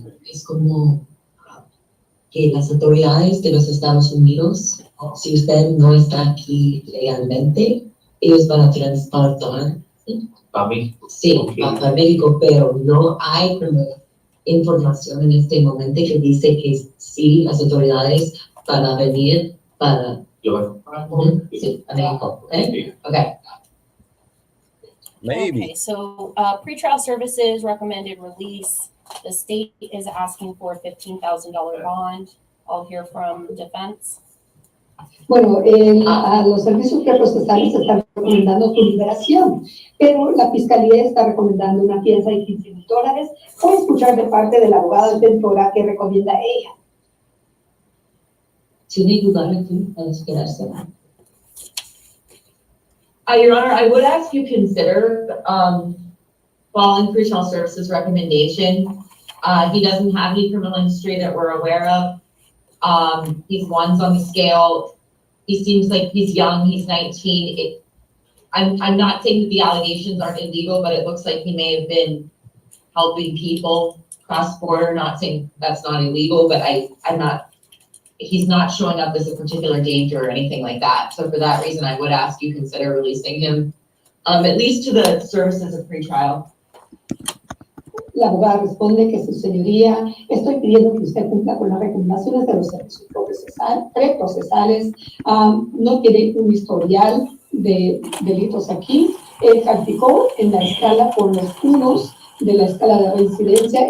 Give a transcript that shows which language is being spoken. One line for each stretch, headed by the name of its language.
Spanish: es como que las autoridades de los Estados Unidos, si usted no está aquí legalmente, ellos van a transportar, A mí. sí, a México, pero no hay como información en este momento que dice que sí, las autoridades van a venir para sí, a México. ¿Eh? Okay.
English: Maybe. Okay, so pretrial services recommended release. The state is asking for a $15,000 bond. I'll hear from defense.
Spanish: Bueno, a los servicios preprocesales están recomendando su liberación, pero la fiscalía está recomendando una fianza de $15,000. Voy a escuchar de parte de la abogada defensora que recomienda ella. ¿Tiene lugar aquí para quedarse?
English: Your Honor, I would ask you consider following pretrial services recommendation. He doesn't have any criminal history that we're aware of. He's ones on the scale. He seems like he's young. He's 19. I'm not saying that the allegations aren't illegal, but it looks like he may have been helping people cross border. Not saying that's not illegal, but he's not showing up as a particular danger or anything like that. So for that reason, I would ask you consider releasing him, at least to the services of pretrial.
Spanish: La abogada responde que su señoría, estoy pidiendo que usted cumpla con las recomendaciones de los servicios preprocesales. No tiene un historial de delitos aquí. Él calificó en la escala por los unos de la escala de reincidencia.